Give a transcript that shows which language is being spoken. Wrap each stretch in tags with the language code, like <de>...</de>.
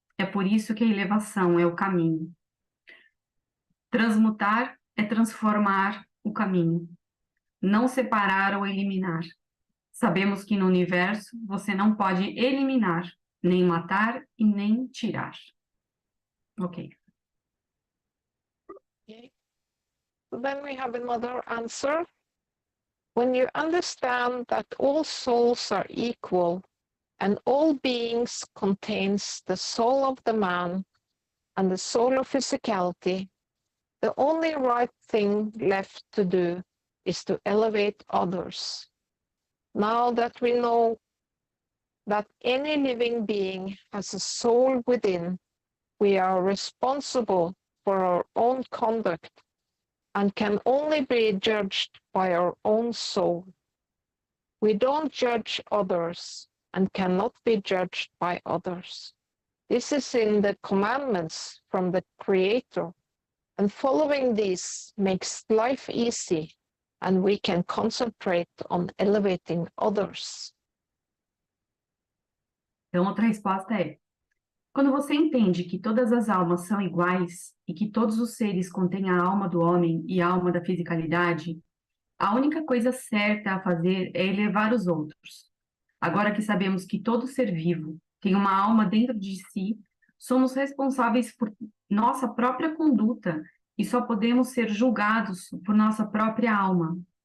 <pt>É por isso que a elevação é o caminho. Transmutar é transformar o caminho, não separar ou eliminar. Sabemos que no universo você não pode eliminar, nem matar e nem tirar. Ok.</pt> <en>Okay. So then we have another answer. When you understand that all souls are equal and all beings contains the soul of the man and the soul of physicality, the only right thing left to do is to elevate others. Now that we know that any living being has a soul within, we are responsible for our own conduct and can only be judged by our own soul. We don't judge others and cannot be judged by others. This is in the commandments from the Creator, and following these makes life easy, and we can concentrate on elevating others.</en> <pt>Então, outra resposta é: quando você entende que todas as almas são iguais e que todos os seres contêm a alma do homem e a alma da fisicalidade, a única coisa certa a fazer é elevar os outros. Agora que sabemos que todo ser vivo tem uma alma dentro de si, somos responsáveis por nossa própria conduta e só podemos ser julgados por nossa própria alma.</pt>